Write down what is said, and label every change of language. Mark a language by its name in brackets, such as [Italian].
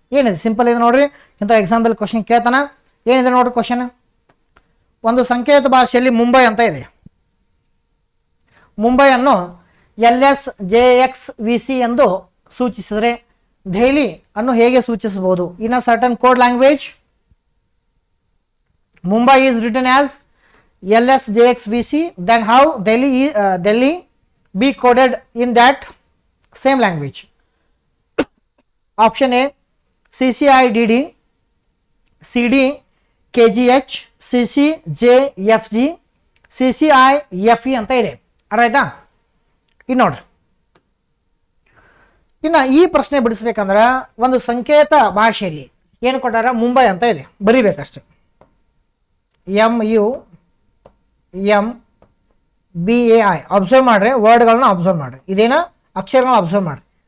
[Kannada] ಏನಿದೆ ಸಿಂಪಲ್ ಇದೆ ನೋಡ್ರಿ, ಇಂಥ ಎಕ್ಸಾಮ್ದಲ್ಲಿ ಕ್ವಶನ್ ಕೇಳ್ತಾನ. ಏನಿದೆ ನೋಡ್ರಿ ಕ್ವಶನ್, ಒಂದು ಸಂಕೇತ ಭಾಷೆಯಲ್ಲಿ ಮುಂಬೈ ಅಂತ ಇದೆ. ಮುಂಬೈಯನ್ನು LSJXVC ಎಂದು ಸೂಚಿಸಿದರೆ ದೆಹಲಿ ಅನ್ನು ಹೇಗೆ ಸೂಚಿಸಬಹುದು? [English] In a certain code language Mumbai is written as LSJXVC, then how Delhi be coded in that same language? [Kannada] Option A CCIDD, CD KGH, CCJFG, CCIFE ಅಂತ ಇದೆ. ಅರ್ಥ ಇನ್ನು ನೋಡ್ರಿ, ಇನ್ನು ಈ ಪ್ರಶ್ನೆ ಬಿಡಿಸ್ಬೇಕಂದ್ರೆ ಒಂದು ಸಂಕೇತ ಭಾಷೆಯಲ್ಲಿ ಏನು ಕೊಟ್ಟಾರ, ಮುಂಬೈ ಅಂತ ಇದೆ, ಬರಿಬೇಕಷ್ಟೆ. MUMBAI ಅಬ್ಸರ್ವ್ ಮಾಡ್ರಿ, ವರ್ಡ್ಗಳನ್ನ ಅಬ್ಸರ್ವ್ ಮಾಡ್ರಿ, ಇದೇನ ಅಕ್ಷರಗಳನ್ನ ಅಬ್ಸರ್ವ್ ಮಾಡ್ರಿ.